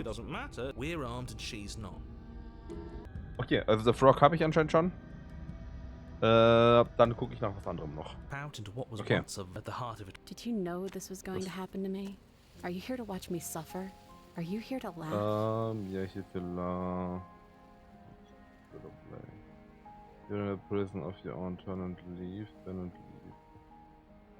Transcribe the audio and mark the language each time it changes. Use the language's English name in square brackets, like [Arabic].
[English] it doesn't matter, we're armed and she's not. [German] Okay, also The Frog habe ich anscheinend schon. Dann gucke ich nach was anderem noch. [English] Out into what was Okay. once at the heart of it. Did you know this was going to happen to me? Are you here to watch me suffer? Are you here to laugh? Yeah, here to laugh. You're in a prison of your own, turn and leave, turn and leave.